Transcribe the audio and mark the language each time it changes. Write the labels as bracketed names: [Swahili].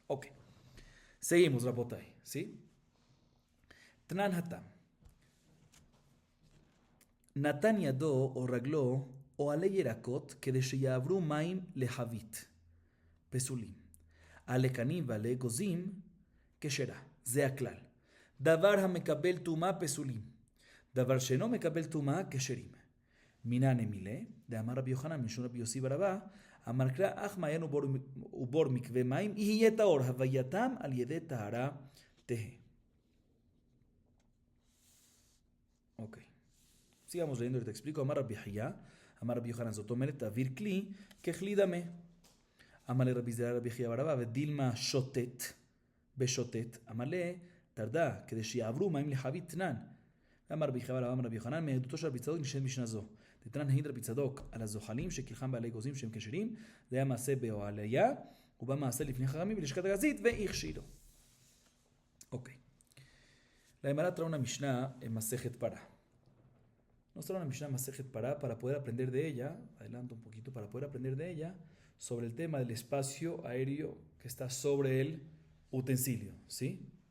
[Spanish] Ok. Seguimos, Rabotai, ¿sí? [Hebrew] Tnan hatam. Natan yado o raglo o ale yerakot que de sheyavru maim lehavit. Pesulim. Ale kanim vale gozim כשרה. זה הכלל. דבר המקבל טומאה פסולים. דבר שאינו מקבל טומאה כשרים. מינן אמילה, דאמר רבי יוחנן משום רבי יוסי ברבא, אמר קרא אך מעיין ובור מקווה מים, יהיה טהור, הווייתם על ידי טהרה תהא. [Spanish] Ok. Sigamos leyendo, te explico. [Hebrew] Amar Rabbi Haya, Amar Rabbi Yohanan, זאת אומרת, תעביר כלי ככלי דמה. אמר לרבי זרע רבי חייא ברבא, ודילמה שוטט, בשוטט, אמר לה, תרדה, כדי שיעברו מים לחבית תנן. אמר רבי חייא ברבא, אמר רבי יוחנן, מעדותו של רבי צדוק נשאלת משנה זו. דתנן העיד רבי צדוק על הזוחלים שכלחם בעלי גוזים שהם כשרים, זה היה מעשה באוהליה, ובא מעשה לפני חכמים בלשכת הגזית, והכשירו. אוקיי. [Spanish] La Gemara trae una Mishnah en Masejet Pará. Nos trae una Mishnah en Masejet Pará para poder aprender de ella, adelanto un poquito, para poder aprender de ella sobre el tema del espacio aéreo que está sobre el utensilio, ¿sí?